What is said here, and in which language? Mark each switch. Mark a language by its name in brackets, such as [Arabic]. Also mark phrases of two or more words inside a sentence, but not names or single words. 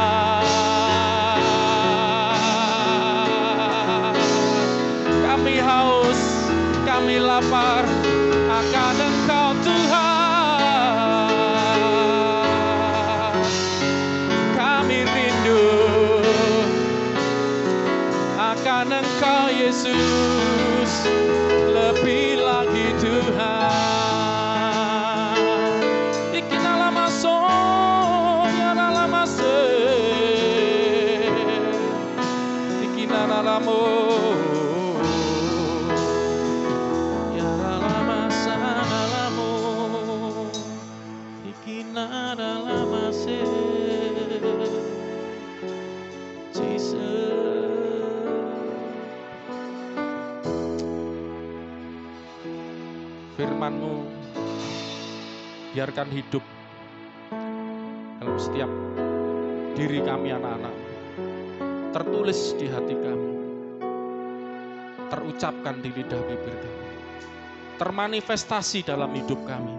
[Indonesian] Kami haus, kami lapar akan Engkau Tuhan. Kami rindu akan Engkau Yesus, lebih lagi Tuhan. Ikinala maso, yarala mase, ikinala mo, yarala masa nalamo, ikinala mase, Jesus. Firman-Mu biarkan hidup dalam setiap diri kami anak-anak, tertulis di hati kami, terucapkan di lidah bibir kami, termanifestasi dalam hidup kami.